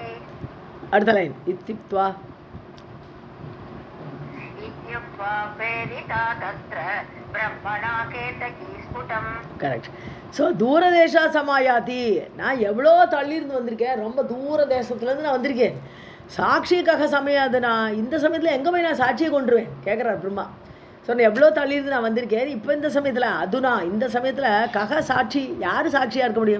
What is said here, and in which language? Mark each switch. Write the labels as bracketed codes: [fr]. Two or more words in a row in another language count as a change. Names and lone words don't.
[ta] அடுத்த லைன் இत्युक्त्वा [sa] प्रेरिता तत्र ब्रह्मणा केतकी स्फुटम्. [ta] கரெக்ட். ஸோ [sa] दूरदेशात् समायाति, [ta] நான் எவ்வளோ தள்ளியிருந்து வந்திருக்கேன், ரொம்ப தூர தேசத்துலேருந்து நான் வந்திருக்கேன். சாட்சிக்காக சமயாதுனா, இந்த சமயத்தில் எங்கே போய் நான் சாட்சியை கொண்டுருவேன் கேட்குறார் பிரம்மா. ஸோ நான் எவ்வளோ தள்ளியிருந்து நான் வந்திருக்கேன், இப்போ இந்த சமயத்தில் அதுனா இந்த சமயத்தில் கக சாட்சி, யார் சாட்சியாக இருக்க முடியும்?